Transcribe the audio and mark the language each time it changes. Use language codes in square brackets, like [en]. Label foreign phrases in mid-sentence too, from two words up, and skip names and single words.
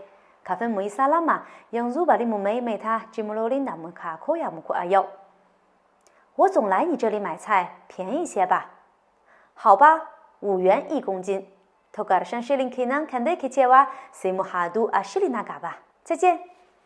[ha] Kafin mu yi salama, yanzu bari mu maimaita jimlolin da muka koya muku a yau. [zh] 我总来你这里买菜，便宜些吧。好吧，5元1公斤。 [ha] To ƙarshen shirin kenan kan da yake cewa sai mu hadu a shiri na gaba. [zh] 再见。